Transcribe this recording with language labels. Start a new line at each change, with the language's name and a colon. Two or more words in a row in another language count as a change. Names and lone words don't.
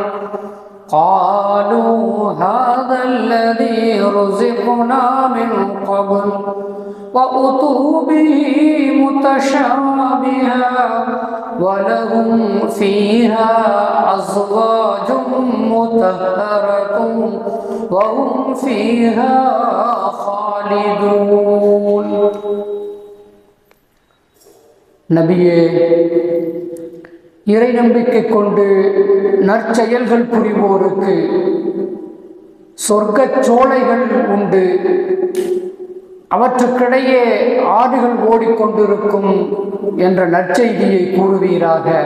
Arabic: قالوا هذا الذي رزقنا من قبل وأتوا به متشابها ولهم فيها أزواج مطهرة وهم فيها خالدون.
Tamil: நபியே, இறை நம்பிக்கை கொண்டு நற்செயல்கள் புரிவோருக்கு சொர்க்கச் சோலைகள் உண்டு, அவற்றுக்கிடையே ஆறுகள் ஓடிக்கொண்டிருக்கும் என்ற நற்செய்தியை கூறுவீராக.